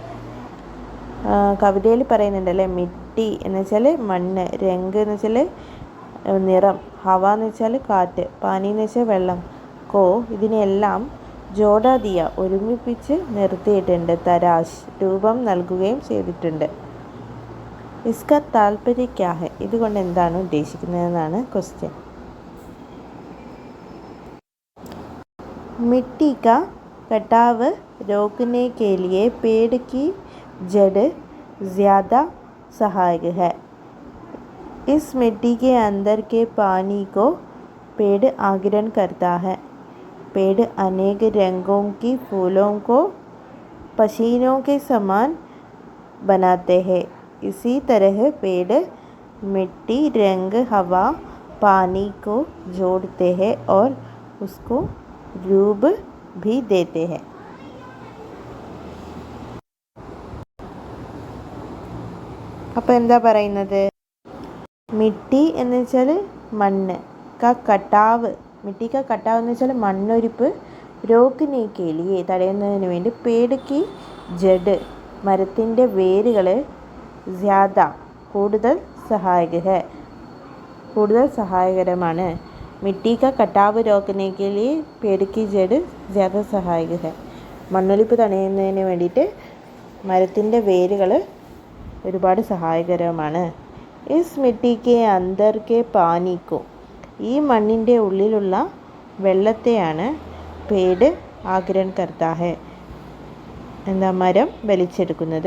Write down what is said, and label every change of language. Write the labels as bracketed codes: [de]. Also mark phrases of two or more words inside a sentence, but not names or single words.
[ml] കവിതയിൽ പറയുന്നുണ്ടല്ലേ, മിട്ടി എന്ന് വെച്ചാൽ മണ്ണ്, രംഗ് എന്ന് വെച്ചാൽ നിറം, ഹവ എന്ന് വെച്ചാൽ കാറ്റ്, പാനി എന്ന് വെച്ചാൽ വെള്ളം, കോ ഇതിനെല്ലാം [hi] जोड़ा दिया [ml] ഒരുമിപ്പിച്ച് നിർത്തിയിട്ടുണ്ട്, തരാശ് രൂപം നൽകുകയും ചെയ്തിട്ടുണ്ട്. [hi] इसका तात्पर्य क्या है, [ml] ഇതുകൊണ്ട് എന്താണ് ഉദ്ദേശിക്കുന്നതെന്നാണ് ക്വസ്റ്റ്യൻ. [hi] मिट्टी का कटाव रोकने के लिए पेड़ की जड़ ज़्यादा सहायक है. इस मिट्टी के अंदर के पानी को पेड़ आगिरण करता है. पेड़ अनेक रंगों की फूलों को पसीनों के समान बनाते हैं. इसी तरह पेड़ मिट्टी, रंग, हवा, पानी को जोड़ते हैं और उसको रूप भी देते हैं. [ml] അപ്പോൾ എന്താ പറയുന്നത്? മിട്ടി എന്ന് വെച്ചാൽ മണ്ണ്, കട്ടാവ്, [hi] मिट्टी कटाव [ml] എന്ന് വെച്ചാൽ മണ്ണൊലിപ്പ്, [hi] रोकने के लिए [ml] തടയുന്നതിന് വേണ്ടി, [hi] पेड़ की जड़ [ml] മരത്തിൻ്റെ വേരുകൾ, ജ്യാദ കൂടുതൽ സഹായകരമാണ്. [hi] मिट्टी का कटाव रोकने के लिए पेड़ की जड़ ज़्यादा सहायक है. [ml] മണ്ണൊലിപ്പ് തടയുന്നതിന് വേണ്ടിയിട്ട് മരത്തിൻ്റെ വേരുകൾ ഒരുപാട് സഹായകരമാണ്. [hi] इस मिट्टी के अंदर के पानी को, [ml] ഈ മണ്ണിൻ്റെ ഉള്ളിലുള്ള വെള്ളത്തെയാണ് [hi] पेड़ आगिरण करता है, [ml] എന്താ മരം വലിച്ചെടുക്കുന്നത്.